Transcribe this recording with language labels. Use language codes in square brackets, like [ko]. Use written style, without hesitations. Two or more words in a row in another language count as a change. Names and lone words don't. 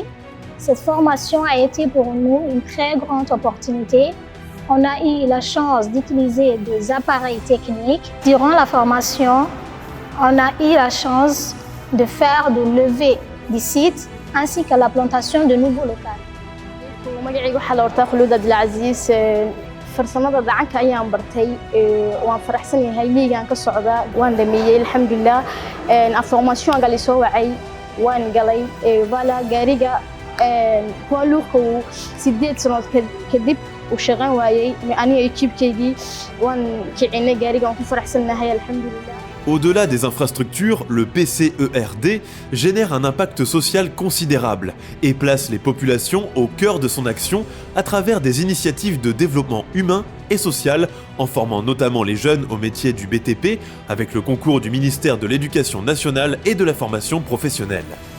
[fr] Cette formation a été pour nous une très grande opportunité. On a eu la chance d'utiliser des appareils techniques. Durant la formation, on a eu la chance de faire de levée des sites ainsi que la plantation de nouveaux locaux. [so] مقعي waxaa la hortaa khuluud abdilcaziis farsamada gacanka ayaan bartay waan faraxsanahay liigaan ka socda waan dhameeyay alxamdulillah [fr] en formation [so] gali soo wacay waan galay wala gaariga [fr] poids lourd [so] 8 sano kadib u shaqan waayay aniga equipe-keygii waan kicinay gaariga waan ku faraxsanahay alxamdulillah. [fr] Au-delà des infrastructures, le PCERD génère un impact social considérable et place les populations au cœur de son action à travers des initiatives de développement humain et social, en formant notamment les jeunes au métier du BTP avec le concours du ministère de l'Éducation nationale et de la formation professionnelle.